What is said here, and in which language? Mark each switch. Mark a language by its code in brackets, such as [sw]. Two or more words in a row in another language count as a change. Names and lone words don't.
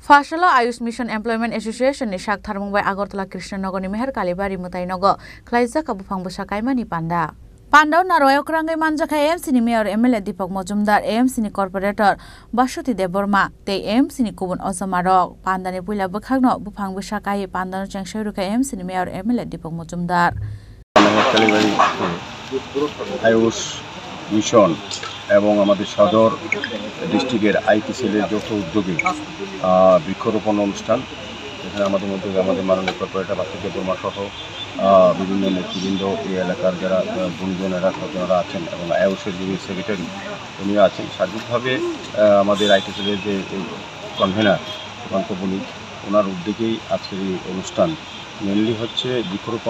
[trp] Fashala Ayush Mission Employment Association ni Shak Tharmungbai Agartala Krishnanagor ni Meher Kalibari Mutainogo Klaijak Abufang Busakaimani Panda Pandau Naroyok Rangai Manjaka AMC ni Mayor MLA Deepak Majumdar AMC ni Corporator Basuti Deborma Te AMC ni Kubun Osamarok Panda ni Pula Bukhagno Bufang Busakai Panda no Changsharuka AMC ni Mayor MLA Deepak Majumdar [bn] Ayush Mission এবং আমাদের সদর ডিস্ট্রিক্টের আইটি সেলের যৌথ উদ্যোগে বৃক্ষরোপণ অনুষ্ঠান এখানে আমাদের মধ্যে আমাদের মাননীয় কর্পোরেটর বাসুদেব দেববর্মা সহ বিভিন্ন নেতৃবৃন্দ এই এলাকার যারা গুণীজনেরা স্বজনেরা আছেন এবং আয়ুষের যিনি সেক্রেটারি উনিও আছেন সার্বিকভাবে আমাদের আইটি সেলের যে কনভেনার সুকান্ত বণিক ওনার উদ্যোগেই আজকের এই অনুষ্ঠান মেনলি হচ্ছে বৃক্ষরোপণ।